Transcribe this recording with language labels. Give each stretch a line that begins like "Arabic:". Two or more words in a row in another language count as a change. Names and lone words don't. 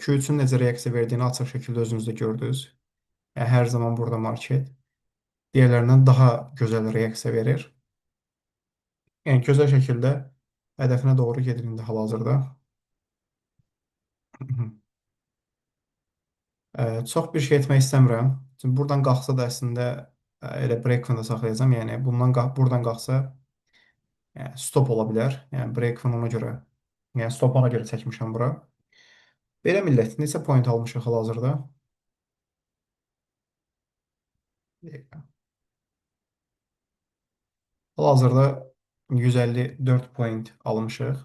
Azerbaijani: Q3-ün necə reaksiya verdiyini açıq şəkildə özünüz də gördünüz. Yəni hər zaman burada market digərlərindən daha gözəl reaksiya verir. Yəni gözəl şəkildə hədəfinə doğru gedir indi hal-hazırda. Çox bir şey etmək istəmirəm. Çünki buradan qalxsa da əslində elə break-even-də saxlayacağam. Yəni buradan qalxsa yəni stop ola bilər. Yəni break-even ona görə, yəni stop ona görə çəkmişəm bura. Belə millət, neçə point almışıq hal-hazırda? Hal-hazırda 154 point almışıq.